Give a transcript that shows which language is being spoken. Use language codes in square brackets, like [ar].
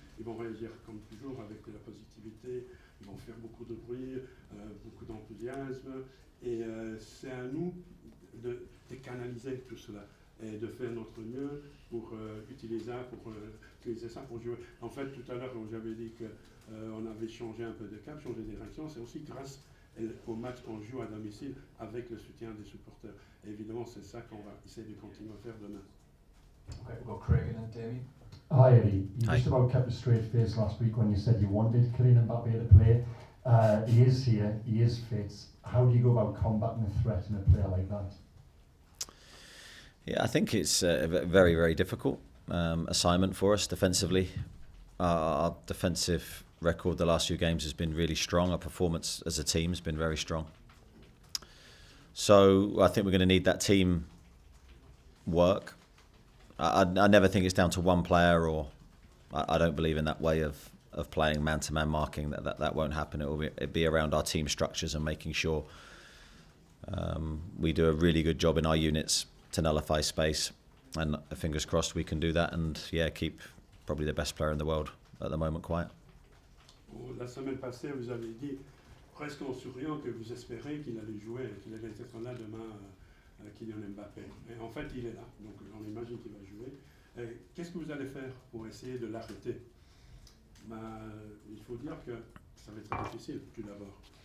[fr] Ils vont réagir comme toujours avec de la positivité, ils vont faire beaucoup de bruit, beaucoup d'enthousiasme, et c'est à nous de canaliser tout cela et de faire notre mieux pour utiliser ça pour jouer. En fait, tout à l'heure, j'avais dit qu'on avait changé un peu de cap, changé de direction, c'est aussi grâce au match qu'on joue à domicile avec le soutien des supporters. Et évidemment, c'est ça qu'on va essayer de continuer à faire demain. [en] Okay, we've got Craig and then Damien. Hi Eddie, you Hi. just about kept a straight face last week when you said you wanted Kylian Mbappe to play. He is here, he is fit. How do you go about combating a threat in a player like that? Yeah, I think it's a very, very difficult assignment for us defensively. Our defensive record the last few games has been really strong. Our performance as a team has been very strong. So I think we're going to need that team work. I never think it's down to one player, or I don't believe in that way of playing man-to-man marking. That won't happen. It'll be around our team structures and making sure we do a really good job in our units to nullify space. And fingers crossed we can do that and keep probably the best player in the world at the moment quiet. [fr] La semaine passée, vous avez dit, presque en souriant, que vous espérez qu'il allait jouer, qu'il allait être là demain, Kylian Mbappé. Et en fait, il est là, donc on imagine qu'il va jouer. Qu'est-ce que vous allez faire pour essayer de l'arrêter? Il faut dire que ça va être très difficile, tout d'abord.